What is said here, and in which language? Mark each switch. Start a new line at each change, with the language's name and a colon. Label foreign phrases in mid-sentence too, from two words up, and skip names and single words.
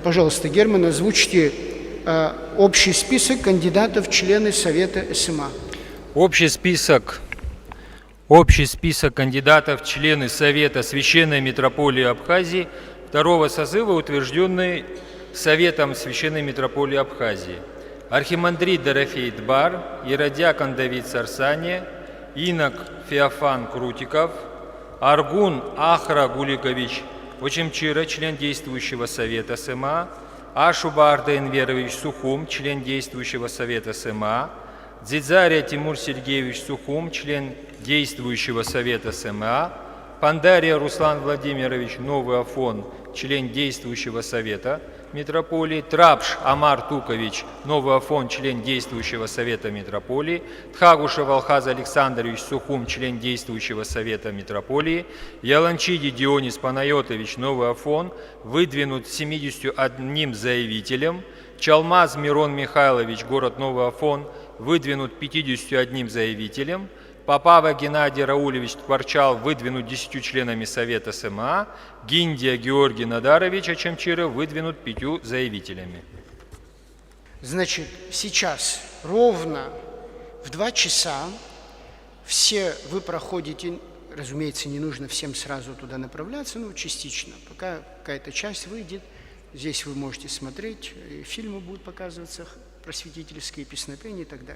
Russian: Пожалуйста, Герман, озвучьте общий список кандидатов в члены Совета СМА. Общий список кандидатов в члены Совета Священной Митрополии Абхазии второго созыва, утвержденный Советом Священной Митрополии Абхазии. Архимандрит Дорофей Дбар, Иродиакон Давид Сарсания, Инок Феофан Крутиков, Аргун Ахра Гуликович Очемчира, член действующего Совета СМА, Ашуба Арда Энверович Сухум, член действующего Совета СМА, Дзидзария Тимур Сергеевич Сухум, член действующего Совета СМА, Пандария Руслан Владимирович Новый Афон, член действующего Совета Митрополии, Трапш Амар Тукович, Новый Афон, член действующего Совета Митрополии, Тхагушев Алхаз Александрович Сухум, член действующего Совета Митрополии, Яланчиди Дионис Панайотович, Новый Афон, выдвинут 71 заявителем, Чалмаз Мирон Михайлович, город Новый Афон, выдвинут 51 заявителем, Попава Геннадий Раулевич Творчал выдвинут 10 членами Совета СМА, Гиндия Георгий Надарович Очемчиров выдвинут 5 заявителями. Значит, сейчас ровно в 2 часа все вы проходите, разумеется, не нужно всем сразу туда направляться, но частично, пока какая-то часть выйдет. Здесь вы можете смотреть, фильмы будут показываться, просветительские песнопения и так далее.